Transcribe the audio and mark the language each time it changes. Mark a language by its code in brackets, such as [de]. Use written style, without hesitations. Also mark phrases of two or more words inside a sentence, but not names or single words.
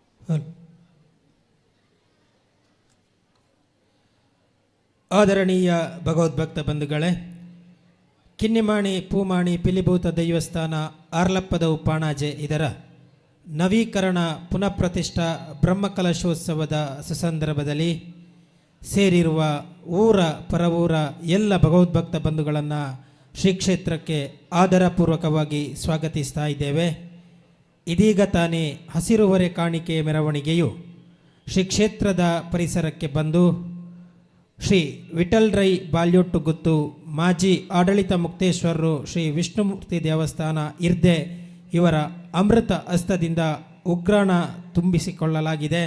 [kn] ಆದರಣೀಯ ಭಗವದ್ಭಕ್ತ ಬಂಧುಗಳೇ, ಕಿನ್ನಿಮಾಣಿ ಪೂಮಾಣಿ ಪಿಲಿಭೂತ ದೈವಸ್ಥಾನ ಆರ್ಲಪ್ಪದ ಪಾಣಾಜೆ ಇದರ ನವೀಕರಣ ಪುನಃಪ್ರತಿಷ್ಠಾ ಬ್ರಹ್ಮಕಲಶೋತ್ಸವದ ಸುಸಂದರ್ಭದಲ್ಲಿ ಸೇರಿರುವ ಊರ ಪರವೂರ ಎಲ್ಲ ಭಗವದ್ಭಕ್ತ ಬಂಧುಗಳನ್ನು ಶ್ರೀ ಕ್ಷೇತ್ರಕ್ಕೆ ಆದರಪೂರ್ವಕವಾಗಿ ಸ್ವಾಗತಿಸ್ತಾ ಇದ್ದೇವೆ. ಇದೀಗ ತಾನೇ ಹಸಿರುಹೊರೆ ಕಾಣಿಕೆ ಮೆರವಣಿಗೆಯು ಶ್ರೀ ಕ್ಷೇತ್ರದ ಪರಿಸರಕ್ಕೆ ಬಂದು ಶ್ರೀ ವಿಠಲ್ ರೈ ಬಾಲ್ಯೊಟ್ಟು ಗುತ್ತು ಮಾಜಿ ಆಡಳಿತ ಮುಕ್ತೇಶ್ವರರು ಶ್ರೀ ವಿಷ್ಣುಮೂರ್ತಿ ದೇವಸ್ಥಾನ ಇರ್ದೆ ಇವರ ಅಮೃತ ಹಸ್ತದಿಂದ ಉಗ್ರಾಣ ತುಂಬಿಸಿಕೊಳ್ಳಲಾಗಿದೆ.